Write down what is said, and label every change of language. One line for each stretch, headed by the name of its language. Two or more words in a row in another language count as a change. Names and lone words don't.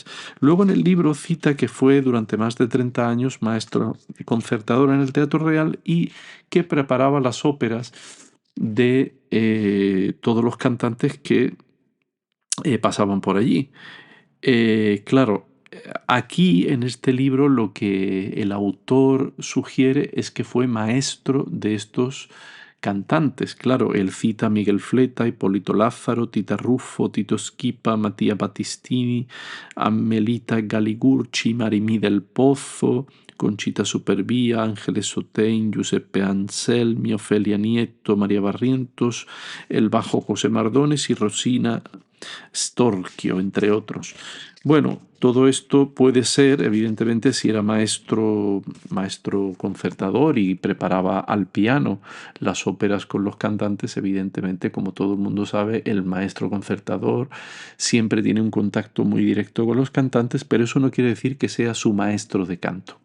Spanish: Luego en el libro cita que fue durante más de 30 años maestro concertador en el Teatro Real y que preparaba las óperas de todos los cantantes que pasaban por allí. Claro, aquí en este libro lo que el autor sugiere es que fue maestro de estos cantantes. Claro, él cita a Miguel Fleta, Hipólito Lázaro, Tita Ruffo, Tito Schipa, Mattia Battistini, a Melita Galigurci, Marimì del Pozo, Conchita Supervía, Ángeles Sotein, Giuseppe Anselmi, Ofelia Nieto, María Barrientos, el bajo José Mardones y Rosina Storchio, entre otros. Bueno, todo esto puede ser, evidentemente, si era maestro concertador y preparaba al piano las óperas con los cantantes, evidentemente, como todo el mundo sabe, el maestro concertador siempre tiene un contacto muy directo con los cantantes, pero eso no quiere decir que sea su maestro de canto.